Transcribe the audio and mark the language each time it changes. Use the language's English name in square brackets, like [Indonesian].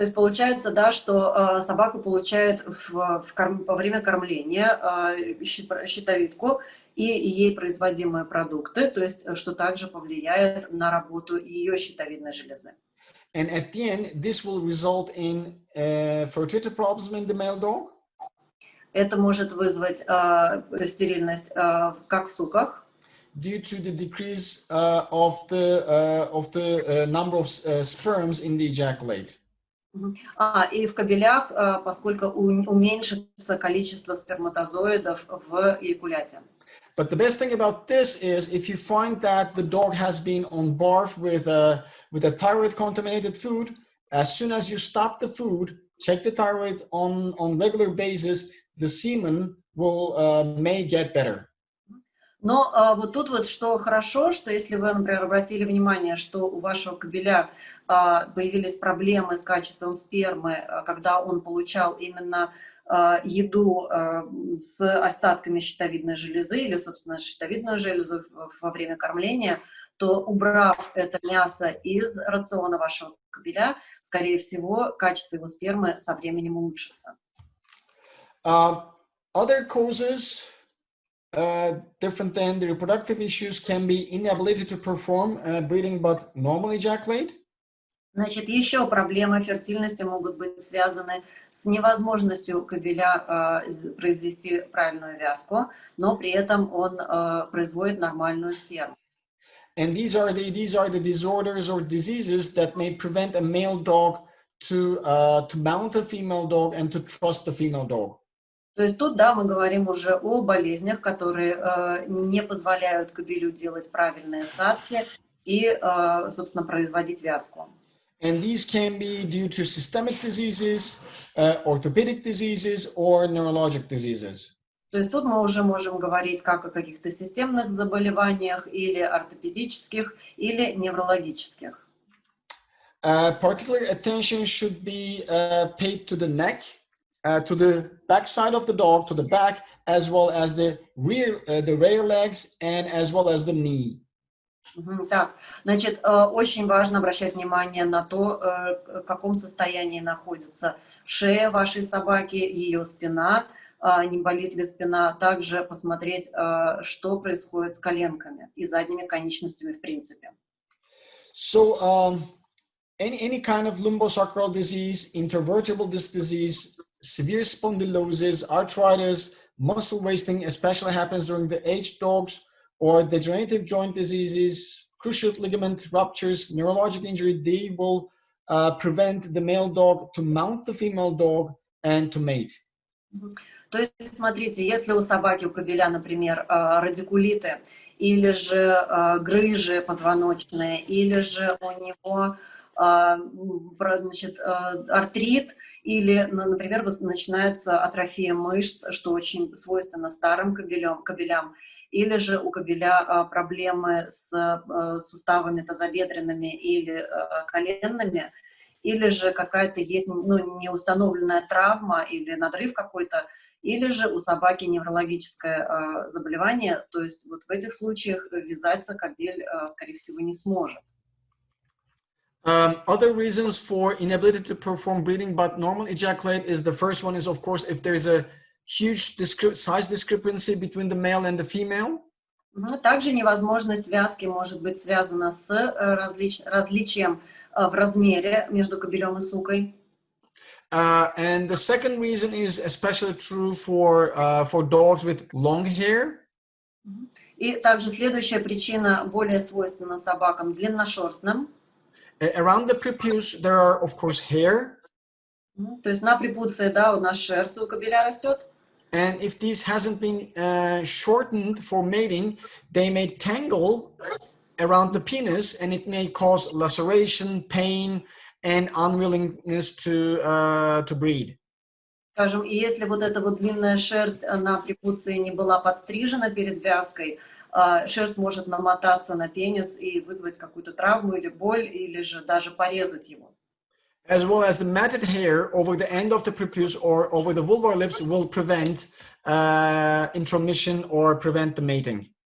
[Russian] То есть получается, да, что собака получает во время кормления щитовидку и ей производимые продукты, то есть что также повлияет на работу ее щитовидной железы. [English] And at the end, this will result in fertility problems in the male dog. [Russian] Это может вызвать стерильность как в суках. [English] Due to the decrease of the number of sperms in the ejaculate. [Russian] И в кабелях, поскольку уменьшится количество сперматозоидов в эякуляте. [English] But the best thing about this is if you find that the dog has been on barf with a thyroid contaminated food, as soon as you stop the food, check the thyroid on regular basis, the semen will may get better. [Russian] Но вот тут вот что хорошо, что если вы, например, обратили внимание, что у вашего кобеля появились проблемы с качеством спермы, когда он получал именно еду с остатками щитовидной железы или, собственно, щитовидную железу во время кормления, то, убрав это мясо из рациона вашего кобеля, скорее всего, качество его спермы со временем улучшится. [English] Other causes different than the reproductive issues can be inability to perform breeding but normal ejaculate. [Russian] Значит, еще проблемы фертильности могут быть связаны с невозможностью кобеля произвести правильную вязку, но при этом он производит нормальную сперму. [English] And these are the disorders or diseases that may prevent a male dog to mount a female dog and to trust the female dog. [Russian] То есть тут, да, мы говорим уже о болезнях, которые не позволяют кобелю делать правильные садки и, собственно, производить вязку. [English] And these can be due to systemic diseases, orthopedic diseases, or neurologic diseases. [Russian] То есть тут мы уже можем говорить как о каких-то системных заболеваниях или ортопедических, или неврологических. [English] Particular attention should be paid to the neck, to the back side of the dog, to the back, as well as the rear legs, and as well as the knee. [Russian] Так, значит, очень важно обращать внимание на то, в каком состоянии находится шея вашей собаки, ее спина, не болит ли спина. Также посмотреть, что происходит с коленками и задними конечностями в принципе. [English] So, any kind of lumbosacral disease, intervertebral disc disease, severe spondylosis, arthritis, muscle wasting, especially happens during the aged dogs, or degenerative joint diseases, cruciate ligament ruptures, neurologic injury, they will prevent the male dog to mount the female dog and to mate. [Russian] То есть, смотрите, если у собаки, у кобеля, например, радикулиты, или же грыжи позвоночные, или же у него, значит, артрит, или, например, начинается атрофия мышц, что очень свойственно старым кобелям, или же у кобеля проблемы с суставами тазобедренными или коленными, или же какая-то есть неустановленная травма или надрыв какой-то, или же у собаки неврологическое заболевание, то есть вот в этих случаях вязаться кобель, скорее всего, не сможет. [English] Other reasons for inability to perform breeding but normal ejaculate is the first one is, of course, if there's a huge size discrepancy between the male and the female. [Russian] Также невозможность вязки может быть связана с различием в размере между кобелем и сукой. [English] And the second reason is especially true for dogs with long hair. [Russian] И также следующая причина более свойственна собакам длинношерстным. [English] Around the prepuce there are, of course, hair. [Russian] То есть на препуции, да, у нас шерсть у кобеля растет. [English] And if these hasn't been shortened for mating, they may tangle around the penis, and it may cause laceration, pain, and unwillingness to breed. [Russian] Скажем, и если вот эта вот длинная шерсть на препуции не была подстрижена перед вязкой, шерсть может намотаться на пенис и вызвать какую-то травму или боль, или же даже порезать его. [English] As well as the matted hair over the end of the prepuce or over the vulvar lips will prevent intromission or prevent the mating.